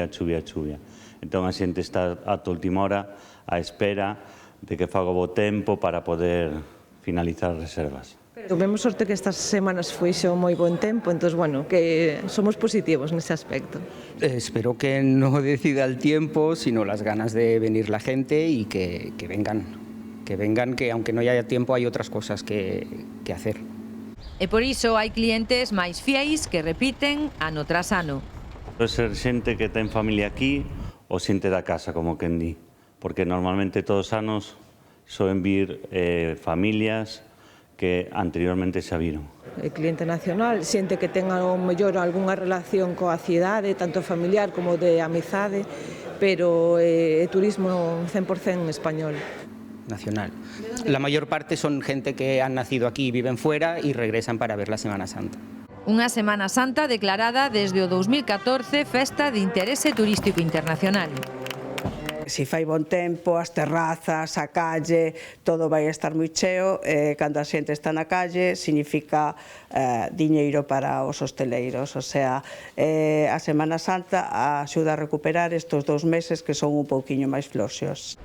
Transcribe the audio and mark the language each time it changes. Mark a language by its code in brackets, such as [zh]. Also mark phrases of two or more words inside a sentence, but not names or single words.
[gl] Entón a xente está ata última hora á espera de que faga bo tempo para poder finalizar as reservas. Tuvemos sorte que estas semanas foixo moi bon tempo, entón, bueno, que somos positivos nese aspecto. [es] Espero que no decida el tiempo, sino las ganas de venir la gente y que vengan, que aunque no haya tiempo hay otras cosas que hacer. [gl] E por iso hai clientes máis fiéis que repiten ano tras ano. Pode ser xente que ten familia aquí ou xente da casa, como quen di, porque normalmente todos os anos soen vir familias que anteriormente xa viron. O cliente nacional xente que tenga o mellor algunha relación coa cidade, tanto familiar como de amizade, pero turismo 100% español. Nacional. [es] La mayor parte son gente que han nacido aquí y viven fuera y regresan para ver la Semana Santa. [gl] Unha Semana Santa declarada desde o 2014 Festa de Interese Turístico Internacional. Si fai bon tempo, as terrazas, a calle, todo vai estar moi cheo, cando a xente está na calle significa diñeiro para os hosteleiros, [es] o sea, [gl] a Semana Santa axuda a recuperar estes 2 meses que son un pouquiño máis floxos.